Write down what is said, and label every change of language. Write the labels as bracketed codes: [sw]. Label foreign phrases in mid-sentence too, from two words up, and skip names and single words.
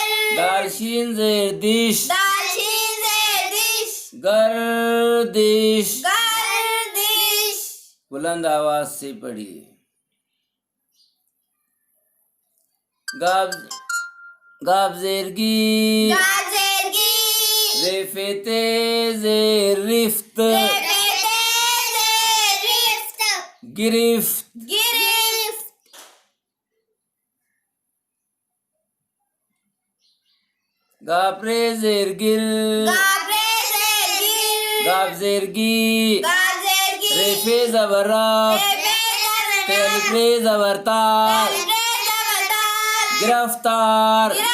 [ur] دال شین زیر دِش دال شین زیر دِش گردش گردش بلند آواز سے پڑھیے گاف گاف زیر گِ گاف زیر گِ رے فے تے زیر رِفت رے فے تے زیر رِفت گرفت گرفت گاف رے زیر گِر گاف رے زیر گِر گاف زیر گِ گاف زیر گِ رے فے زبر رَف تے الف رے زبر تار گرفتار